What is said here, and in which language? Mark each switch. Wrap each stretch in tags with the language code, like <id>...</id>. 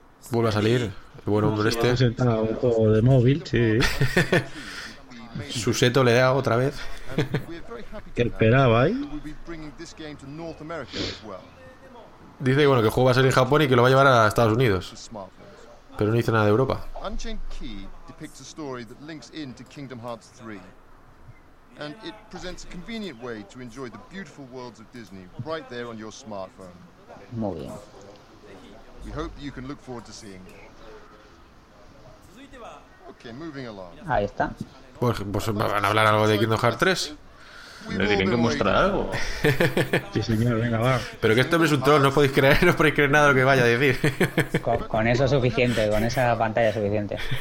<es>Vuelve a salir el buen hombre este. Juego de móvil, sí. Su seto le da otra vez. ¿Qué esperaba ahí? Dice, bueno, que el juego va a salir en Japón y que lo va a llevar a Estados Unidos. Pero no dice nada de Europa.</es> <en>Unchained Key depicts a story that links into Kingdom Hearts 3. And it presents a convenient way to enjoy the beautiful worlds of Disney right there on your smartphone.</en> <es>Muy bien.</es> <en>We hope you can look forward to seeing. Okay, moving along.</en> <es>Ahí está. Pues van a hablar algo de Kingdom Hearts 3. Le tienen que mostrar algo. Sí, señor, venga, va. Pero que esto es un troll, no podéis creer, no podéis creer nada de lo que vaya a decir. Con eso es suficiente, con esa pantalla es suficiente.</es>